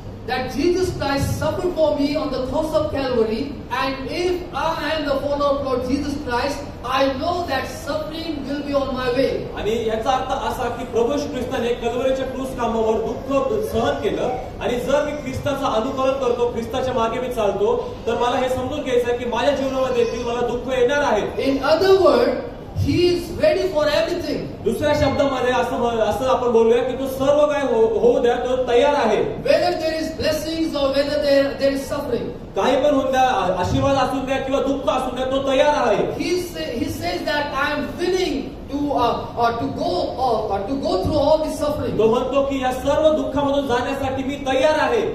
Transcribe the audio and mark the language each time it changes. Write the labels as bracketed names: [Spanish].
[English] that Jesus Christ suffered for me on the cross of Calvary, and if I am the follower of Lord Jesus Christ, I know that suffering will be on my way. [Marathi] आणि याचा अर्थ असा की प्रभू येशू ख्रिस्ताने कल्वरीच्या क्रूस कामावर दुःख सहन केलं, आणि जर मी ख्रिस्ताचं अनुकरण करतो, ख्रिस्ताच्या मागे मी चालतो, तर मला हे समजून घ्यायचं आहे की माझ्या जीवनामध्ये देखील मला दुःख येणार आहे. [English] In other words, he is ready for everything. [Marathi] दुसऱ्या शब्दामध्ये असं आपण बोलूया की तो सर्व काय होऊ द्या, तो तयार आहे. [English] Whether there is blessings or whether there is suffering. [Marathi] काही पण होऊन द्या, आशीर्वाद असून द्या किंवा दुःख असून द्या, तो तयार आहे. [English] He says that I am willing to go through all the suffering. [Marathi] तो म्हणतो की या सर्व दुःखामधून जाण्यासाठी मी तयार आहे.